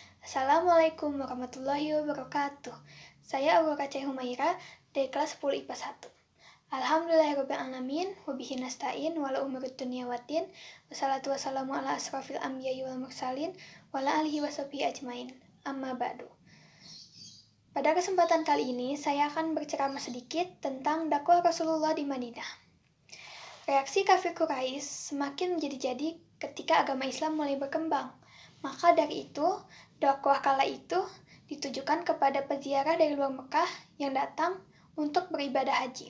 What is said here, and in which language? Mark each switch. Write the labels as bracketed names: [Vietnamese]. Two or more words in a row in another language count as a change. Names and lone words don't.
[Arabic] السلام عليكم ورحمة الله وبركاته. [Indonesian] Saya Aurora C. Humaira dari kelas 10 IPA 1. [Arabic] الحمد لله رب العالمين وبه نستعين وعلى أمور الدنيا والدين, والصلاة والسلام على أشرف الأنبياء والمرسلين وعلى آله وصحبه أجمعين. أما بعد. [Indonesian] Pada kesempatan kali ini, saya akan berceramah sedikit tentang dakwah Rasulullah di Madinah. Reaksi kafir Quraisy semakin menjadi-jadi ketika agama Islam mulai berkembang. Maka dari itu, dakwah kala itu ditujukan kepada peziarah dari luar Mekah yang datang untuk beribadah haji.